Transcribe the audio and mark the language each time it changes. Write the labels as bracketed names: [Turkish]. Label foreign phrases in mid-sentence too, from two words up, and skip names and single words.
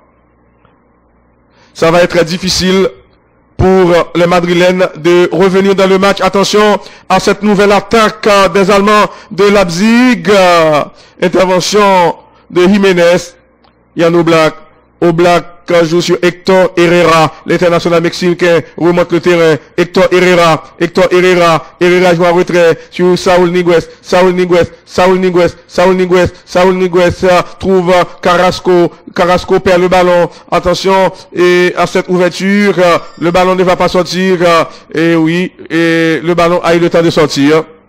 [French] Ça va être très difficile pour les Madrilènes de revenir dans le match. Attention à cette nouvelle attaque des Allemands de Leipzig. Intervention de Jiménez. Yann Oblak. Oblak joue sur Héctor Herrera. L'international mexicain remonte le terrain. Héctor Herrera. Herrera joue en retrait sur Saúl Ñíguez. Saúl Ñíguez trouve Carrasco. Carrasco perd le ballon. Attention et à cette ouverture. Le ballon ne va pas sortir. Et oui, et le ballon a eu le temps de sortir.